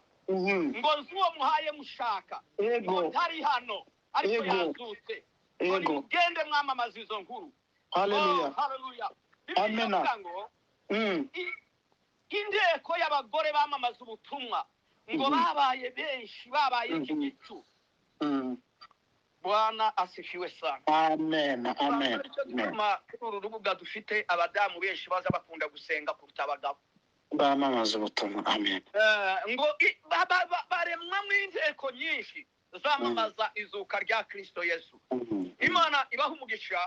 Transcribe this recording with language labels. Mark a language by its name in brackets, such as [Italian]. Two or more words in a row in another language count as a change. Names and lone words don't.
[Kinyarwanda] Ngo nzuwo muhaye mushaka. Ngo ntari hano ariko yazutse. Ngo nimugende mwamamaza izo nkuru. Hallelujah. Hallelujah. Amina. Inteko y'abagore bamamaza ubutumwa ngo babaye benshi, babaye igicu. [Swahili] Bwana asifiwe sana. [Kinyarwanda] Amen. Amen. Uru rubuga dufite abadamu benshi baza bakunda gusenga kuruta abagabo. Bamamaza ubutumwa. Amen. Ngo baremwa mu inteko nyinshi zamamaza izuka rya Kristo Yesu. Imana ibaha umugisha.